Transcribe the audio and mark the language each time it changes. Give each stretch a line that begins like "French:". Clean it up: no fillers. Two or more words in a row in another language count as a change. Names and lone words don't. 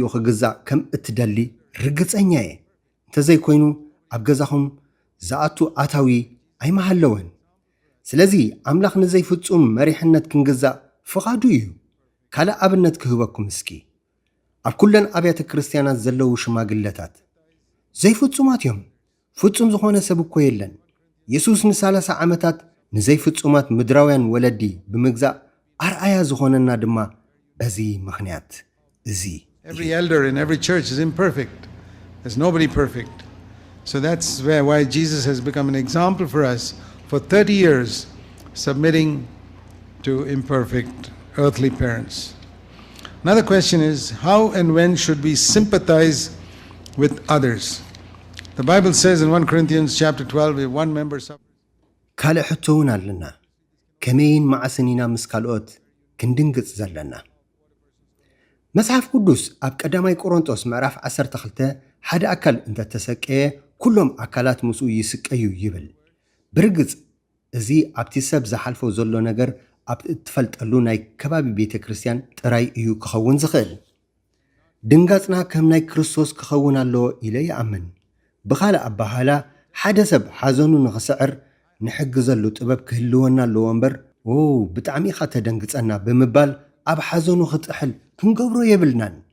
Tigrinya: ክግዛእ ከም እትደሊ ርግፀኛ እየ። እንተዘይኮይኑ ኣብ ገዛኹም ዝኣቱ ኣታዊ ኣይመሃለወን። ስለዚ ኣምላኽ ንዘይፍጹም መሪሕነት ክንግዛእ ፍቓዱ እዩ። ካልእ ኣብነት ክህበኩም እስኪ ኣብ ኩለን ኣብያተ ክርስቲያናት ዘለዉ ሽማግለታት ዘይፍጹማት እዮም። ፍጹም ዝኾነ ሰብ እኮ የለን። ኢየሱስ ን30 ዓመታት ንዘይፍጹማት ምድራውያን ወለዲ ብምግዛእ ኣርኣያ ዝኾነና ድማ በዚ ምኽንያት እዚ።
English: Every elder in every church is imperfect. There's nobody perfect. So that's why Jesus has become an example for us for 30 years, submitting to imperfect earthly parents. Another question is, how and when should we sympathize with others? The Bible says in 1 Corinthians chapter 12, if one member suffers...
Tigrinya: ካልእ ሕቶ እውን ኣለና። ከመይን ማዕስኒና ምስ ካልኦት ክንድንግጽ ዘለና? መጽሓፍ ቅዱስ ኣብ ቀዳማይ ቆሮንጦስ ምዕራፍ 12 ሓደ ኣካል እንተተሰቀየ ኩሎም ኣካላት ምስኡ ይስቀዩ ይብል። ብርግጽ እዚ ኣብቲ ሰብ ዝሓልፎ ዘሎ ነገር ኣብ እትፈልጠሉ ናይ ከባቢ ቤተ ክርስቲያን ጥራይ እዩ ክኸውን ዝኽእል ድንጋጽና ከም ናይ ክርስቶስ ክኸውን ኣለዎ ኢለ ይኣምን ብኻልእ ኣባሃላ ሓደ ሰብ ሓዘኑ ንኽስዕር ንሕግዘሉ ጥበብ ክህልወና ኣለዎ እምበር ብጣዕሚ ኢኻ ተደንግጸና ብምባል ኣብ ሓዘኑ ክትሕል ክንገብሮ የብልናን